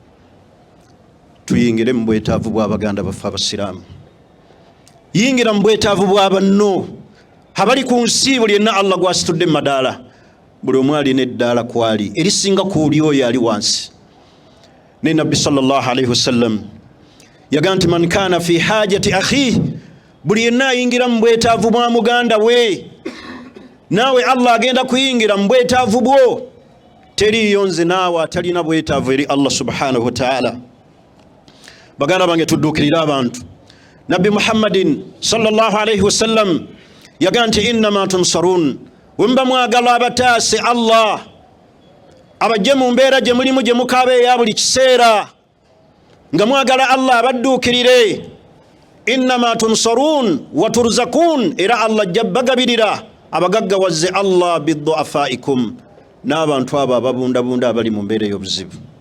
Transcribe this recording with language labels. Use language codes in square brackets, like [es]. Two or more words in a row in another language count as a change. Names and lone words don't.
[lg] Tuyingire mu bwetaavu bw'abaganda baffe abasiraamu, yingira mu bwetaavu bwa banno abali ku nsi. Buli yenna Allah gw'asitudde mu madaala, buli omu alina eddaala kwali erisinga ku oli oyo ali wansi. Ne Nabbi [ar] صلى الله عليه وسلم [lg] yagaa nti [ar] من كان في حاجة أخيه, [lg] buli yenna ayingira mu bwetaavu bwa muganda we, naawe Allah agenda kuyingira mu bwetaavu bwo. Teriiyo nze naawe atalina bwetaavu eri Allah [ar] سبحانه وتعالى. [lg] Baganda bange tudduukirira abantu. Nabbi Muhammadin [ar] صلى الله عليه وسلم [lg] yagaa nti [ar] إنما تنصرون, [lg] wemba mwagala abataase Allah, abajje mu mbeera gye mulimu gye mukaaba eya buli kiseera, nga mwagala Allah abadduukirire. [ar] إنما تنصرون وترزقون, [lg] era Allah ajja bagabirira abagaggawaze Allah biddu'afaikum, n'abantu abo ababundabunda abali mu mbeera ey'obuzibu.